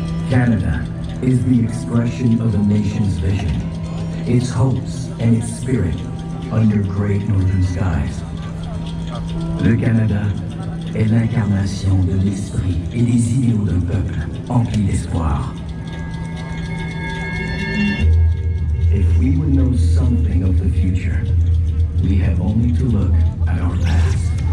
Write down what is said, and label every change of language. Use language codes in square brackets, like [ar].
[en] Canada is the expression of a nation's vision, its hopes and its spirit under great northern skies. [fr] Le Canada est l'incarnation de l'esprit et des idéaux d'un peuple empli d'espoir. [en] If we would know something of the future, we have only to look at our past.